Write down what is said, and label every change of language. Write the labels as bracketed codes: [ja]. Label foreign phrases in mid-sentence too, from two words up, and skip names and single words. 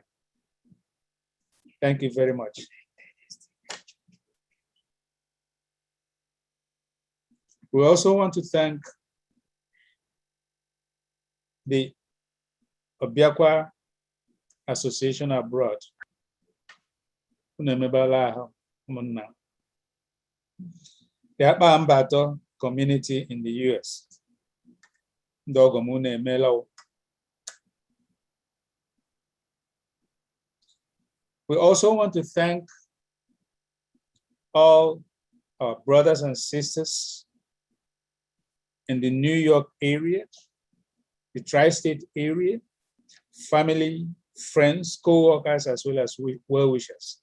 [en] Thank you very much. We also want to thank the Obiakwa Association Abroad [ig] unu emebala ahụ ụmụnna. [en] The Akpa Mbato community in the US. [ig] Ndị ọgọ m unu emela o. [en] We also want to thank all our brothers and sisters in the New York area, the tri-state area, family, friends, co-workers, as well as well-wishers.